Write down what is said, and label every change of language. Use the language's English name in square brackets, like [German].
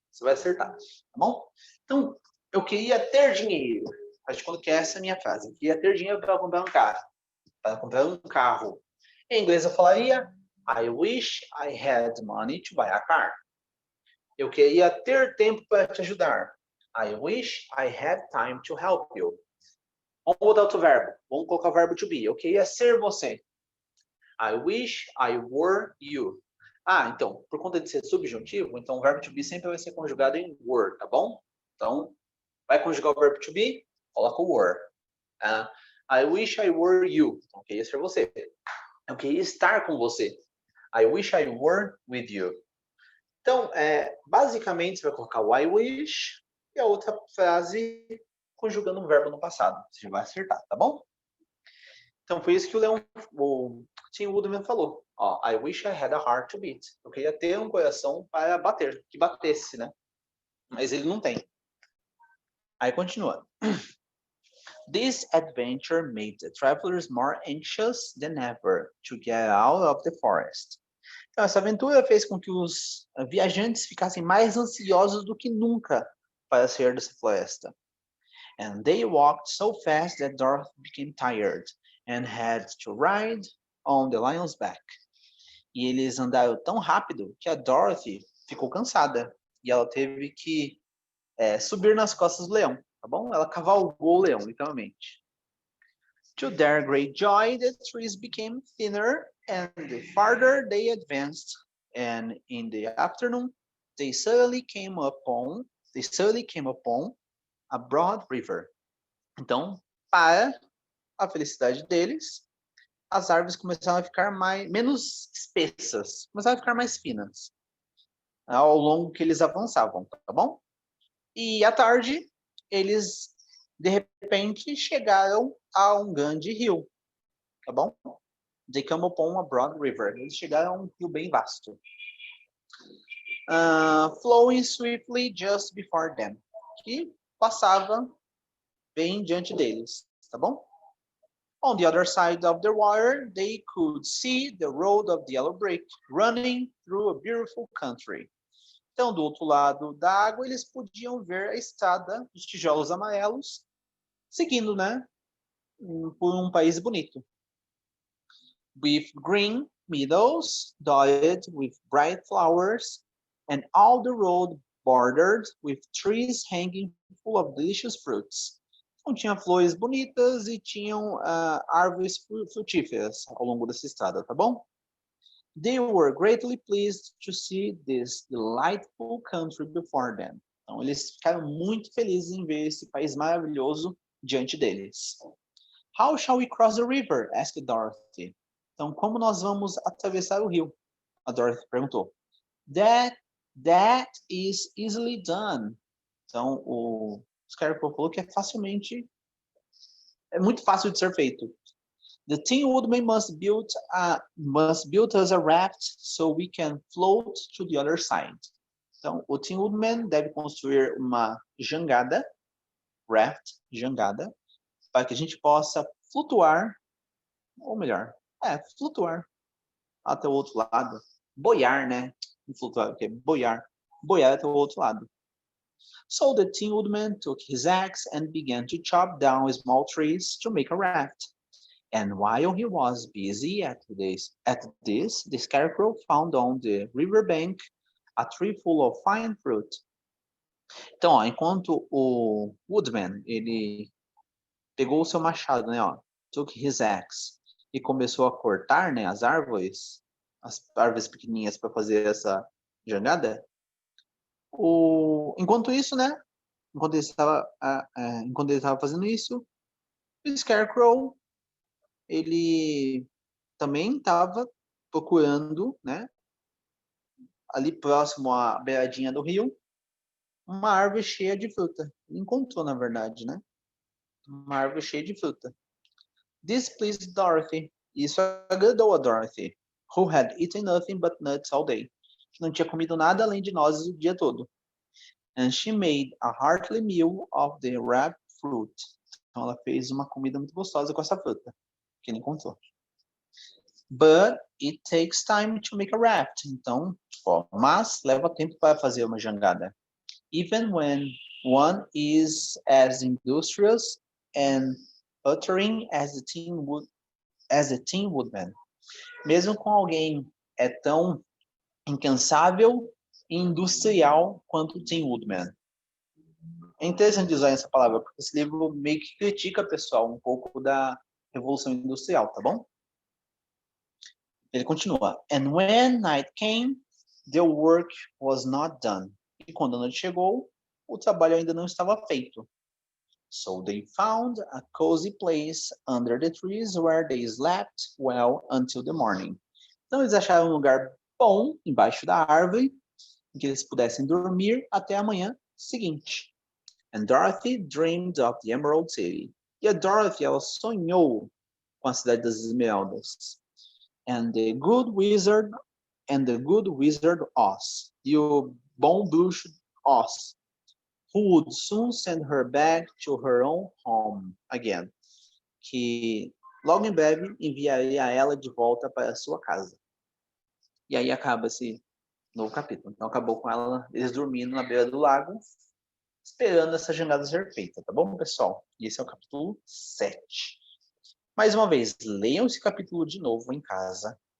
[Portuguese] Você vai acertar, tá bom? Então, eu queria ter dinheiro. Acho que quando que essa é a minha frase. Eu queria ter dinheiro para comprar um carro. Para comprar um carro. Em inglês eu falaria, [English] I wish I had money to buy a car. [Portuguese] Eu queria ter tempo para te ajudar. [English] I wish I had time to help you. [Portuguese] Vamos botar outro verbo. Vamos colocar o verbo to be. Eu queria ser você. [English] I wish I were you. [Portuguese] Então, por conta de ser subjuntivo, então o verbo to be sempre vai ser conjugado em were, tá bom? Então, vai conjugar o verbo to be, coloca o were. [English] I wish I were you. [Portuguese] Então, eu queria ser você. Eu queria estar com você. [English] I wish I were with you. [Portuguese] Então, basicamente, você vai colocar o I wish e a outra frase conjugando um verbo no passado. Você vai acertar, tá bom? Então, foi isso que o Tim Woodman falou. [English] I wish I had a heart to beat. [Portuguese] Eu queria ter um coração para bater, que batesse, né? Mas ele não tem. Aí continua. [English] This adventure made the travelers more anxious than ever to get out of the forest. [Portuguese] Então, essa aventura fez com que os viajantes ficassem mais ansiosos do que nunca para sair dessa floresta. [English] And they walked so fast that Dorothy became tired and had to ride on the lion's back. [Portuguese] E eles andaram tão rápido que a Dorothy ficou cansada e ela teve que subir nas costas do leão, tá bom? Ela cavalgou o leão, literalmente. [English] To their great joy, the trees became thinner, and the farther they advanced, and in the afternoon, they suddenly came upon a broad river. [Portuguese] Então, para a felicidade deles, as árvores começaram a ficar menos espessas, começaram a ficar mais finas ao longo que eles avançavam, tá bom? E à tarde, eles de repente chegaram a um grande rio, tá bom? [English] They come upon a broad river. [Portuguese] Eles chegaram a um rio bem vasto. [English] Flowing swiftly just before them. [Portuguese] Que passava bem diante deles, tá bom? [English] On the other side of the water, they could see the road of yellow brick running through a beautiful country. [Portuguese] Então, do outro lado da água, eles podiam ver a estrada dos tijolos amarelos, seguindo, né, por um país bonito. [English] With green meadows dotted with bright flowers, and all the road bordered with trees hanging full of delicious fruits. [Portuguese] Então, tinha flores bonitas e tinham árvores frutíferas ao longo dessa estrada, tá bom? [English] They were greatly pleased to see this delightful country before them. [Portuguese] Então, eles ficaram muito felizes em ver esse país maravilhoso diante deles. [English] How shall we cross the river? Asked Dorothy. [Portuguese] Então, como nós vamos atravessar o rio? A Dorothy perguntou. [English] That is easily done. [Portuguese] Então, o Scarecrow falou que é muito fácil de ser feito. [English] The Tin Woodman must build us a raft so we can float to the other side. [Portuguese] Então, o Tin Woodman deve construir uma jangada, jangada, para que a gente possa flutuar, ou melhor, flutuar até o outro lado. Boiar, né? Flutuar, o que é boiar até o outro lado. [English] So the Tin Woodman took his axe and began to chop down small trees to make a raft. And while he was busy at this, the Scarecrow found on the riverbank a tree full of fine fruit. [Portuguese] Então, ó, enquanto o Woodman, ele pegou o seu machado, né, ó, [English] took his axe, [Portuguese] e começou a cortar, né, as árvores pequenininhas para fazer essa jangada. Enquanto isso, né, enquanto ele estava fazendo isso, o Scarecrow, ele também estava procurando, né, ali próximo à beiradinha do rio, uma árvore cheia de fruta. Ele encontrou, na verdade, né, uma árvore cheia de fruta. [English] This pleased Dorothy. [Portuguese] Isso agradou a Dorothy, [English] who had eaten nothing but nuts all day. [Portuguese] Não tinha comido nada além de nozes o dia todo. [English] And she made a hearty meal of the ripe fruit. [Portuguese] Então ela fez uma comida muito gostosa com essa fruta que ele encontrou. [English] But it takes time to make a raft. [Portuguese] Então, mas leva tempo para fazer uma jangada. [English] Even when one is as industrious and uttering as the Tin Woodman. [Portuguese] Mesmo com alguém tão incansável e industrial quanto o Tin Woodman. É interessante usar essa palavra, porque esse livro meio que critica, pessoal, um pouco da Revolução Industrial, tá bom? Ele continua. [English] And when night came, the work was not done. [Portuguese] E quando a noite chegou, o trabalho ainda não estava feito. [English] So they found a cozy place under the trees where they slept well until the morning. [Portuguese] Então eles acharam um lugar bom embaixo da árvore em que eles pudessem dormir até a manhã seguinte. [English] And Dorothy dreamed of the Emerald City. [Portuguese] E a Dorothy, ela sonhou com a cidade das Esmeraldas. [English] And the good wizard Oz. [Portuguese] E o bom bruxo Oz, [English] who would soon send her back to her own home again. [Portuguese] Que logo em breve enviaria ela de volta para a sua casa. E aí acaba esse novo capítulo. Então acabou com eles dormindo na beira do lago, esperando essa jangada ser feita, tá bom, pessoal? E esse é o capítulo 7. Mais uma vez, leiam esse capítulo de novo em casa.